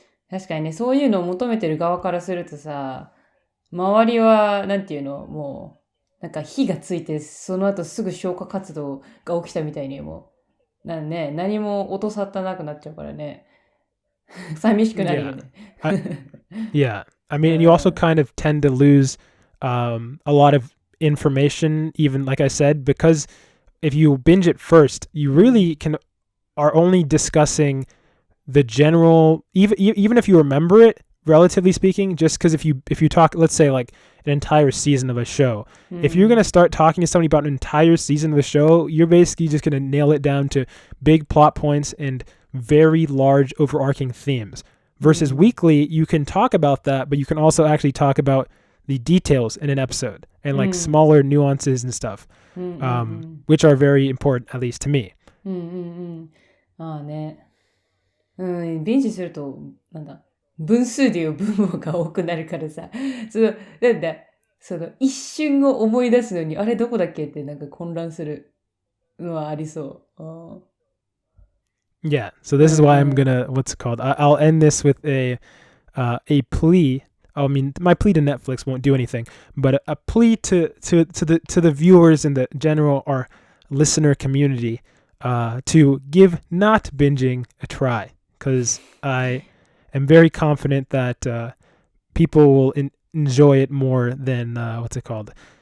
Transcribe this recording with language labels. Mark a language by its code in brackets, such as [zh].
[ja] 確かにね、そういうのを求めてる側からするとさ、周りはなんていうの、もうなんか火がついてその後すぐ消火活動が起きたみたいにもう何も音沙汰なくなっちゃうからね。寂しくなるよね。 [en] Yeah. I mean, you also kind of tend to lose a lot of information, even like I said, because if you binge it first, you really are only discussing the general, even if you remember it, relatively speaking, just because if you talk, let's say like an entire season of a show, if you're going to start talking to somebody about an entire season of a show, you're basically just going to nail it down to big plot points and very large overarching themes. Versus weekly, you can talk about that, but you can also actually talk about the details in an episode and like smaller nuances and stuff, which are very important, at least to me. [ja] ああね。ビンジすると、なんだ、分数でいう分母が多くなるからさ、なんだ、一瞬を思い出すのに、あれどこだっけってなんか混乱するのはありそう。 [en] Yeah, so this is why I'm gonna, what's it called? I'll end this with a plea. I mean, my plea to Netflix won't do anything, but a plea to the viewers and the general our listener community to give not binging a try, because I am very confident that people will enjoy it more than what's it called?